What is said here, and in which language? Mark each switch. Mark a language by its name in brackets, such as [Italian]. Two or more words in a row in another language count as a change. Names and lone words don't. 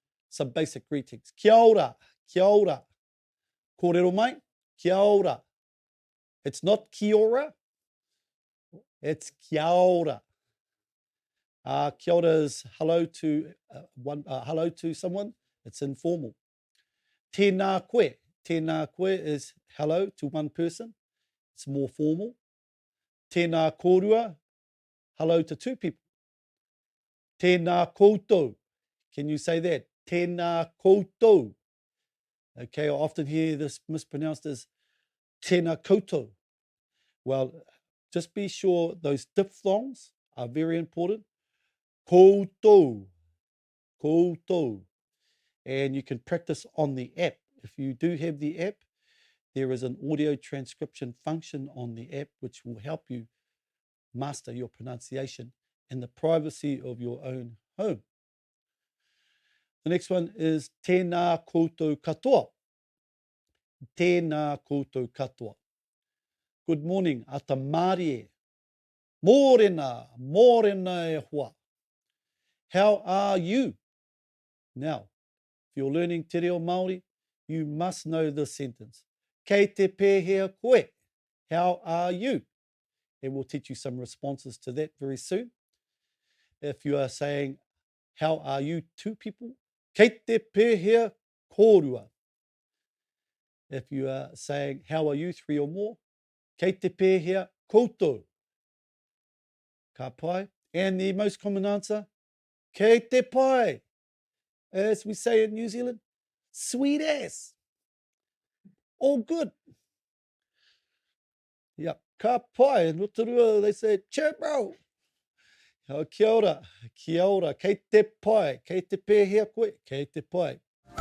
[English] some basic greetings. [Māori] Kia ora, kia ora. Kōrero mai, kia ora. [English] It's not [Māori] kia ora, [English] it's [Māori] kia ora. Kia ora [English] is hello to hello to someone. It's informal. [Māori] Tēnā koe. Tēnā koe [English] is hello to one person. It's more formal. [Māori] Tēnā kōrua, [English] hello to two people. [Māori] Tēnā koutou. [English] Can you say that? [Māori] Tēnā koutou. [English] Okay, I often hear this mispronounced as [Māori] tēnā koutou. [English] Well, just be sure those diphthongs are very important. [Māori] Koutou, koutou. [English] And you can practice on the app. If you do have the app, there is an audio transcription function on the app which will help you master your pronunciation in the privacy of your own home. The next one is [Māori] tēnā koutou katoa. Tēnā koutou katoa. [English] Good morning, [Māori] ata Māori e. Mōrena, mōrena e hoa. [English] How are you? Now, if you're learning [Māori] te reo Māori, [English] you must know this sentence. [Māori] Kei te pēhea koe. [English] How are you? And we'll teach you some responses to that very soon. If you are saying, how are you to people? [Māori] Kei te pēhea kōrua. [English] If you are saying, how are you, three or more? [Māori] Kei te pēhea koutou. Ka pai. [English] And the most common answer, [Māori] kei te pai. [English] As we say in New Zealand, sweet ass. All good. Yeah, [Māori] ka pai. [English] In Rotorua, they say, che bro. [Māori] Kia ora, kei te pai, kei te pēhea koe, kei te pai.